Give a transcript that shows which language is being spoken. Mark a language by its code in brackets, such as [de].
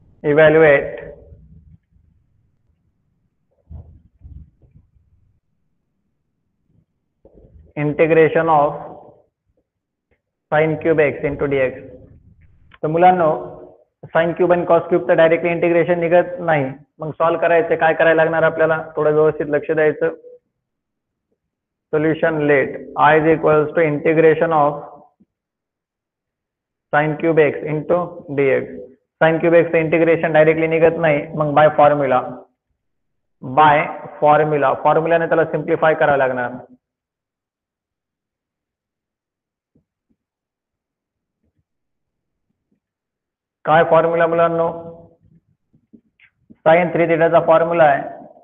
[en] Evaluate integration of sin cube x into dx. [mr] तर मुलांनो sin cube आणि cos cube तर डायरेक्टली इंटिग्रेशन निघत नाही. मग सॉल्व्ह करायचं काय करायला लागणार आपल्याला? थोडं व्यवस्थित लक्ष द्यायचं. [en] Solution let I is equals to integration of sin cube x into dx. [mr] sin cube x integration directly निघत नाही. मग बाय फॉर्म्युलाने त्याला सिम्प्लिफाय करावं लागणार. काय फॉर्म्युला मुलांनो? साइन 3 थीटाचा फॉर्म्युला आहे